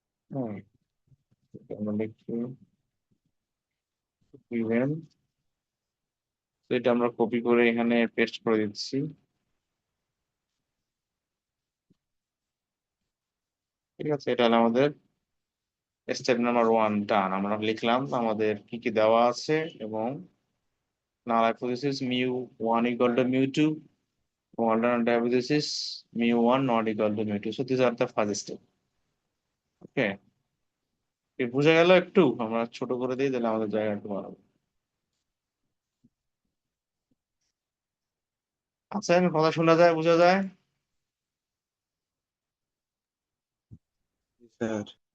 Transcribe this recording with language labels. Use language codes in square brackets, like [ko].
[bn] হুম, আমরা লিখছি ইভেন, এটা আমরা কপি করে এখানে পেস্ট করে দিচ্ছি, ঠিক আছে, এটা হলো আমাদের স্টেপ নাম্বার 1 ডান। আমরা লিখলাম আমাদের কি কি দেওয়া আছে এবং [en] null hypothesis mu1 equal to mu2 [bn] এবং [en] alternate hypothesis mu1 not equal to mu2. So these are the first step. [bn] ওকে, বুঝে গেল? একটু আমরা ছোট করে দিই তাহলে আমাদের জায়গা একটু বাড়াবো। আচ্ছা, আমি কথা শোনা যায়, বোঝা যায়? স্যার